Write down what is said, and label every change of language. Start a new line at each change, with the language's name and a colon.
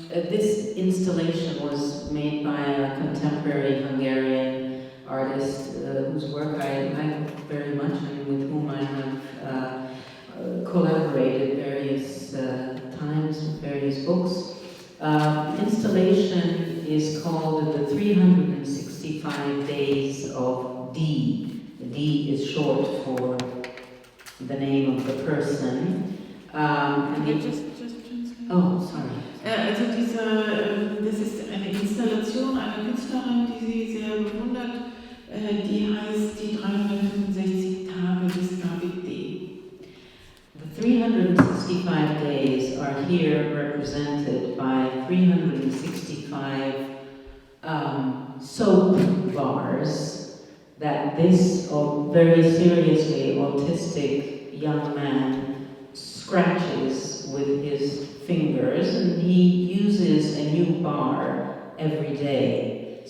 English: This installation was made by a contemporary Hungarian artist whose work I like very much and with whom I have collaborated various times with various books. Installation is called The 365 Days of D. The D is short for the name of the person. Just translate. Oh, sorry.
German: Also das ist eine Installation einer Künstlerin, die sie sehr bewundert, die heißt die 365 Tage des David D.
English: The 365 days are here represented by 365 soap bars that this very seriously autistic young man scratches with his fingers, and he uses a new bar every day.